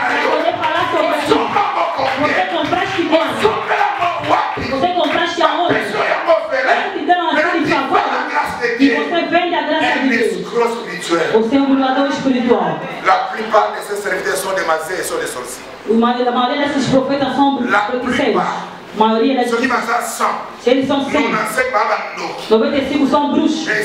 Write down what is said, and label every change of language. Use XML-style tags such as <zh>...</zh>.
<pt>Poder falar sobre isso. Você compraste quanto? Você compraste aonde? Você te deu uma grande favor. E você vende a graça de Deus. Você é um burlador espiritual.</pt> <fr>La plupart de ces serviteurs sont des mazés et sont des sorciers.</fr> <pt>A maioria desses profetas são feiticeiros. Maioria das se eles são 100, 95 são bruxos.</pt>